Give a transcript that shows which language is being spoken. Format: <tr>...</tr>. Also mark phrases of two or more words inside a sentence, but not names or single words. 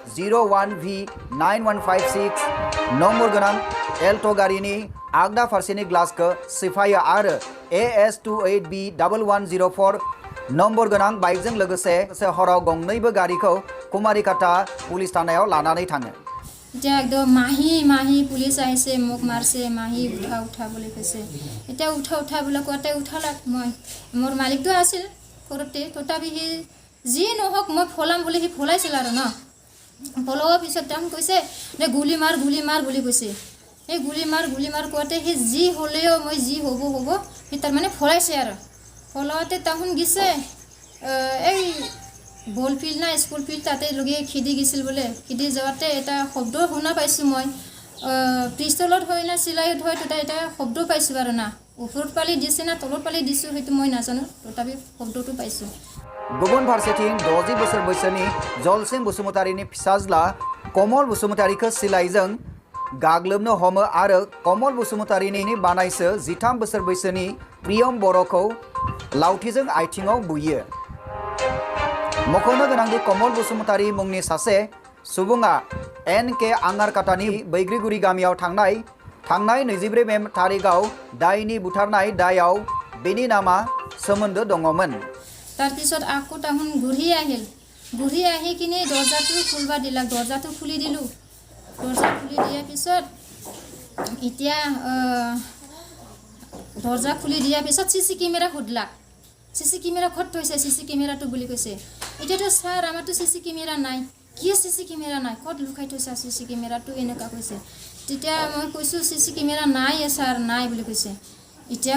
<brx>01V9156 नम्बर गोनां एल्ट' गारिनि आगदा फारसेनि ग्लासखौ सिफायो आरो AS 28B1104 नम्बर गोनां बाइकजों लोगोसे हराव गंनैबो गारिखौ कुमारिकाटा पुलिस थानायाव लानानै थाङो</brx> <as>এতিয়া একদম মাহী পুলিচ আহিছে মোক মাৰছে মাহী উঠা বুলি কৈছে এতিয়া উঠা বুলি কোৱাতে উঠালাক মই মোৰ মালিকটো আছিল ঘৰতে তথাপি সি যি নহওক মই ফলাম বুলি সি ফলাইছিল আৰু ন ফলোৱাৰ পিছত তেওঁ কৈছে যে গুলি মাৰ বুলি কৈছে এই গুলি মাৰ কোৱাতে সি যি হ'লেও মই যি হ'ব সি তাৰমানে ফলাইছে আৰু ফলাওঁতে তাহোন গিছে এই</as> <en>ball field</en> <as>না</as> <en>school field</en> <as>তাতে লগে খিদি গিছিল বোলে খিদি যাওঁতে এটা শব্দ শুনা পাইছোঁ মই পিষ্টলত হয় না চিলাইত হয় তেতিয়া এটা শব্দ পাইছোঁ আৰু না ওপৰত পালি দিছে না তলত পালি দিছোঁ সেইটো মই নাজানো তথাপি শব্দটো পাইছোঁ</as> <brx>गुबुन फारसेथिं 60 बोसोर बैसोनि जलसिं बसुमतारिनि फिसाज्ला कमल बसुमतारिखौ सिलाइजों गाग्लोबनो हमो आरो कमल बसुमतारिनि बानायसो 13 बोसोर बैसोनि प्रियम बर'खौ लावथिजों आथिङाव बुयो मख'नो गोनांदि कमल बसुमतारि मुंनि सासे सुबुङा NK आंगारकाटानि बैग्रिगुरि गामियाव थांनाय 23 मे तारिखआव दायनि बुथारनाय दायाव बेनि नामा सोमोन्दो दङमोन</brx> <as>তাৰপিছত আকৌ তাহোন ঘূৰি আহি কিনে দৰ্জাটো খুলিব দিলাক দৰ্জাটো খুলি দিলোঁ দৰ্জা খুলি দিয়াৰ পিছত এতিয়া দৰ্জা খুলি দিয়াৰ পিছত</as> <en>CC camera</en> <as>সুধিলাক</as> <en>CC camera</en> <as>ক'ত থৈছে চিচি কেমেৰাটো বুলি কৈছে এতিয়াতো ছাৰ আমাৰতো</as> <en>CC camera</en> <as>নাই কি</as> <en>CC camera</en> <as>নাই ক'ত লুকাই থৈছে চিচি কেমেৰাটো এনেকুৱা কৈছে তেতিয়া মই কৈছোঁ</as> <en>CC camera</en> <as>নাই ছাৰ নাই বুলি কৈছে এতিয়া</as>